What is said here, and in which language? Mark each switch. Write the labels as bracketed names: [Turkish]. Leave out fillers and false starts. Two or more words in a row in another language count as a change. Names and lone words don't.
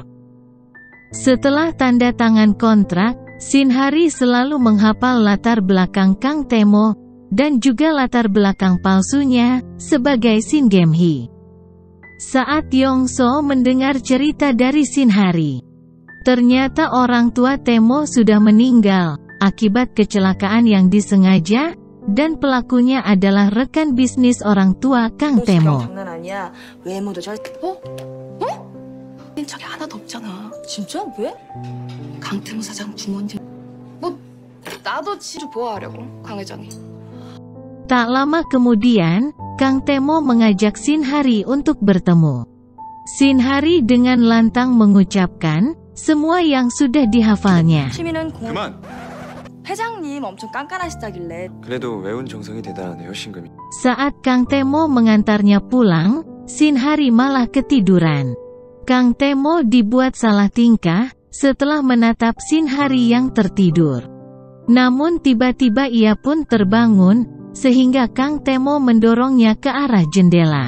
[Indonesian] Setelah tanda tangan kontrak, Shin-hari selalu menghafal latar belakang Kang Tae-mo, dan juga latar belakang palsunya, sebagai Shin Gem-hee. Saat Yong-so mendengar cerita dari Shin-hari, ternyata orang tua Tae-mo sudah meninggal, akibat kecelakaan yang disengaja, dan pelakunya adalah rekan bisnis orang tua Kang Tae-mo. [Korean] 장난 아니야. 외모도 잘. 적이 하나도 없잖아. 진짜? 왜? 강태무 사장 부모님. 뭐 나도 지를 보호하려고 강 회장이. [Indonesian] Tak lama kemudian, Kang Tae-mo mengajak Shin-hari untuk bertemu. Shin-hari dengan lantang mengucapkan semua yang sudah dihafalnya. [Korean] 취미는 그만. 회장님 엄청 깐깐하시다길래. 그래도 외운 정성이 대단하네요, 신금이. [Indonesian] Saat Kang Tae-mo mengantarnya pulang, Shin-hari malah ketiduran. Kang Tae-mo dibuat salah tingkah setelah menatap Shin-hari yang tertidur. Namun tiba-tiba ia pun terbangun, sehingga Kang Tae-mo mendorongnya ke arah jendela.